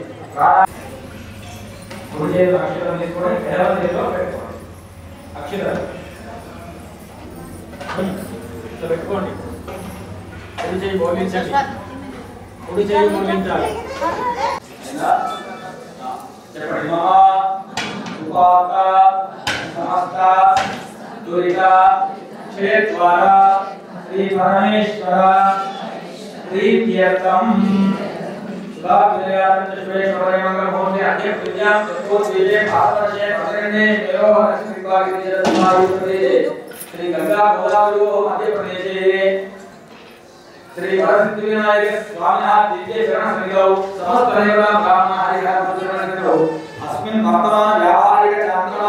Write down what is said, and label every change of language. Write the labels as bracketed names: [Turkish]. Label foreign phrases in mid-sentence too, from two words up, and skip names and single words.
[Telugu] కుడి చేతిలో అక్షరం తీసుకొని ఎడమ చేతిలో పెట్టుకోండి అక్షరం ఇట్లా పెట్టుకోండి కుడి చేయి బోధించండి కుడి చేయి బోధించాలి చెప్పండి. [Sanskrit] మమ ఉపాత సమస్త దురిత క్షేత్వార శ్రీ పరమేశ్వర ప్రీత్యర్థం श्री गंगा गोदावरी मध्य प्रदेश श्री वरसिद्धि विनायक स्वामी दिव्य शरण सन्निधौ समस्त ब्राह्मण हरिहर पुत्रगणो अस्मिन् वर्तमान व्यावहारिक चांद्रमान